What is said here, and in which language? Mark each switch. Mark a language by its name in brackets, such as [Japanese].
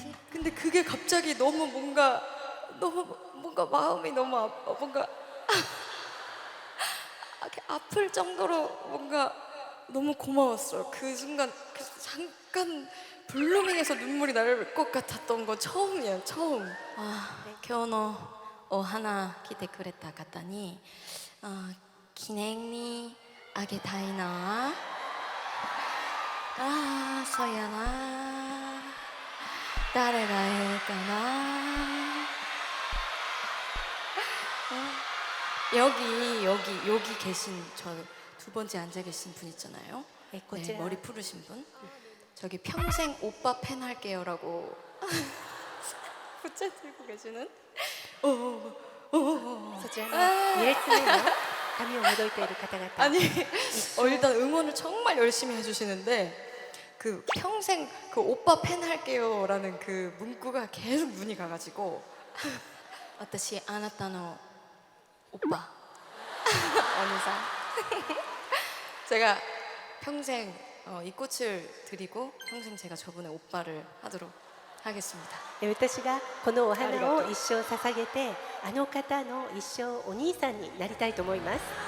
[Korean] 근데 그게 갑자기 너무 뭔가 마음이 너무 뭔가 아플 정도로 뭔가 너무 고마웠어요. 그 순간 잠깐 블루밍에서 눈물이 날 것 같았던 거 처음이에요. 처음. [Japanese] 今日のお花来てくれた方に記念にあげたいな。そうやな。誰がいいかな。 [Korean] 여기 계신 저 두 번째 앉아 계신 분 있잖아요. 네, 머리 푸르신 분. 저기 평생 오빠 팬 할게요라고 부채 들고 계시는. [Japanese] そちらの2列目の髪をほどいている方々 [Korean] 아니 일단 응원을 정말 열심히 해주시는데 그 평생 그 오빠 팬 할게요라는 그 문구가 계속 눈이 가가지고 [Japanese] 私あなたの오빠 [Korean] 어느사 제가 평생 이 꽃을 드리고 평생 제가 저분의 오빠를 하도록 하겠습니다. [Japanese] 私がこのお花を一生捧げてあの方の一生お兄さんになりたいと思います。